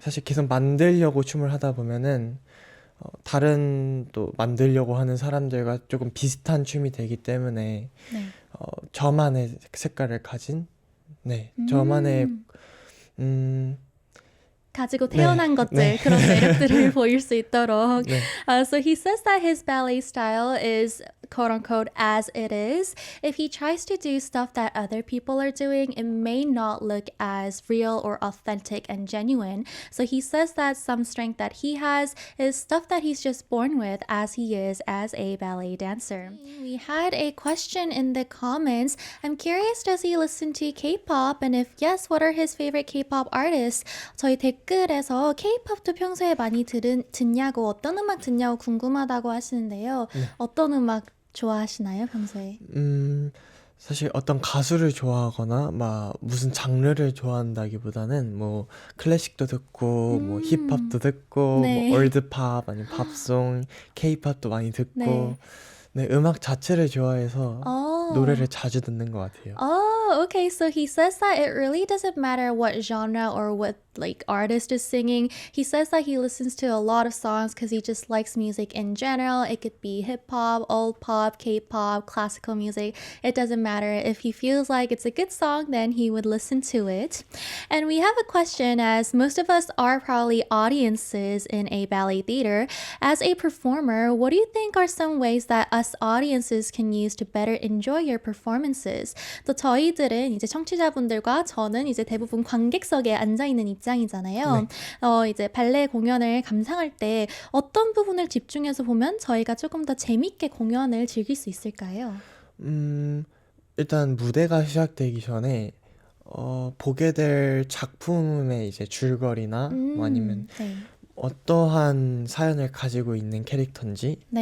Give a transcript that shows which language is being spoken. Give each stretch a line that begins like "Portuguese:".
Korean: 사실 계속 만들려고 춤을 하다 보면은 다른 또 만들려고 하는 사람들과 조금 비슷한 춤이 되기 때문에 네. 저만의 색깔을 가진, 저만의 가지고 태어난 네, 것들, 네. 그런 매력들을 보일 수 있도록. 네.
English: So he says that his ballet style is quote unquote as it is. If he tries to do stuff that other people are doing, it may not look as real or authentic and genuine. So he says that some strength that he has is stuff that he's just born with as he is as a ballet dancer. We had a question in the comments. I'm curious, does he listen to K-pop? And if yes, what are his favorite K-pop artists?
Korean: 저희 댓글에서 K-pop도 평소에 많이 듣냐고, 어떤 음악 듣냐고 궁금하다고 하시는데요. 어떤 음악 좋아하시나요, 평소에? 사실 어떤 가수를 좋아하거나 막 무슨 장르를 좋아한다기보다는 뭐 클래식도 듣고 뭐 힙합도 듣고 네. 뭐 올드팝 아니면 팝송, 케이팝도 많이 듣고 네, 음악 자체를 좋아해서 노래를 자주 듣는 것 같아요.
English: Oh, okay. So he says that it really doesn't matter what genre or what like artist is singing. He says that he listens to a lot of songs because he just likes music in general. It could be hip hop, old pop, K-pop, classical music. It doesn't matter. If he feels like it's a good song, then he would listen to it. And we have a question, as most of us are probably audiences in a ballet theater. As a performer, what do you think are some ways that us audiences can use to better enjoy your performances?
Korean: 또 저희들은 이제 청취자분들과 저는 이제 대부분 관객석에 앉아 있는 입장이잖아요. 이제 발레 공연을 감상할 때 어떤 부분을 집중해서 보면 저희가 조금 더 재밌게 공연을 즐길 수 있을까요? 일단 무대가 시작되기 전에 보게 될 작품의 이제 줄거리나 뭐 아니면 어떠한 사연을 가지고 있는 캐릭터인지